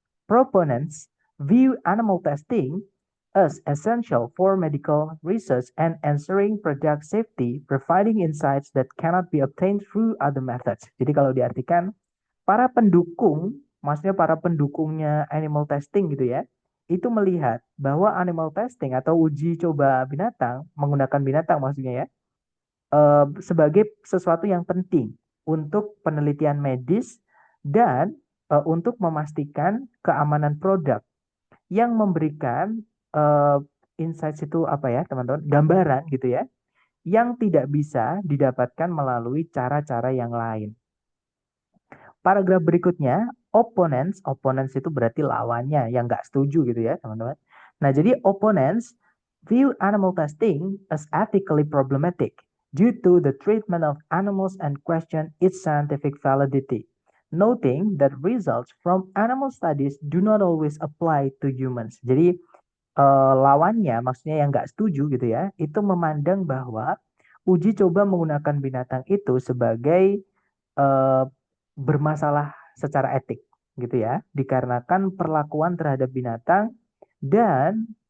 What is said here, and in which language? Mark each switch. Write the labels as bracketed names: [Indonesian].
[English] Proponents view animal testing as essential for medical research and ensuring product safety, providing insights that cannot be obtained through other methods. [Indonesian] Jadi kalau diartikan, para pendukung, maksudnya para pendukungnya animal testing gitu ya, itu melihat bahwa animal testing atau uji coba binatang, menggunakan binatang maksudnya ya, sebagai sesuatu yang penting untuk penelitian medis dan untuk memastikan keamanan produk yang memberikan uh, insights itu apa ya teman-teman, gambaran gitu ya, yang tidak bisa didapatkan melalui cara-cara yang lain. Paragraf berikutnya, opponents itu berarti lawannya yang nggak setuju gitu ya teman-teman. Nah jadi [English] opponents view animal testing as ethically problematic due to the treatment of animals and question its scientific validity, noting that results from animal studies do not always apply to humans. Jadi lawannya, maksudnya yang nggak setuju gitu ya, itu memandang bahwa uji coba menggunakan binatang itu sebagai eh, bermasalah secara etik gitu ya, dikarenakan perlakuan terhadap binatang dan